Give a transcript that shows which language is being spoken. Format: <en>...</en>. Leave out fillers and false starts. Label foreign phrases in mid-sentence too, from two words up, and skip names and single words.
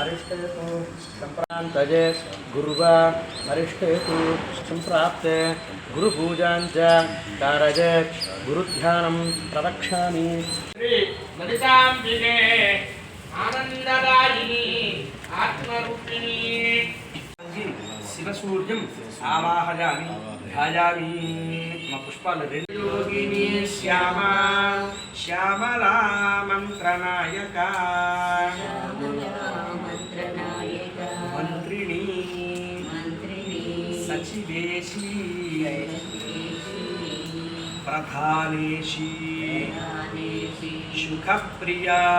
<sa>अरिष्टेतु संप्रान्तजे गुरुवा अरिष्टेतु संप्राप्ते गुरुपूजाञ्च कारजे गुरुध्यानं प्रवक्ष्यामि। श्री ललिताम्बिके आनन्ददायिनी आत्मरूपिणी शिवसूर्यम् आवाहयामि ध्यायामि।</sa> <te>మా పుష్పాలు రెండు</te> <sa>యోగిని శ్యామ శ్యామలా మంత్రనాయక మంత్రిణి సచివేశి ప్రధానేశి సుఖప్రియా</sa>